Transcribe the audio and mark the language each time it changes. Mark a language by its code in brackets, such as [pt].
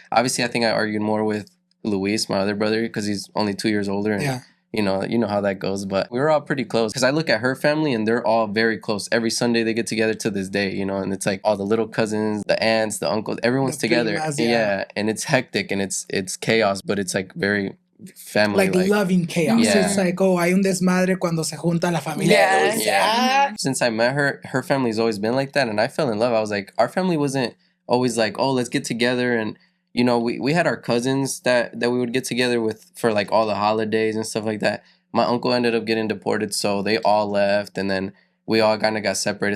[en] Obviously, I think I argued more with Luis, my other brother, because he's only 2 years older, and you know how that goes. But we were all pretty close because I look at her family and they're all very close. Every Sunday they get together to this day, and it's like all the little cousins, the aunts, the uncles, everyone's together. And it's hectic and it's chaos, but it's like very family like loving chaos. It's like, oh, [es] hay un desmadre cuando se junta la familia. [en] Since I met her family's always been like that, and I fell in love. I was like, our family wasn't always like, oh, let's get together. And we had our cousins that we would get together with for like all the holidays and stuff like that. My uncle ended up getting deported, so they all left, and then we all kind of got separated.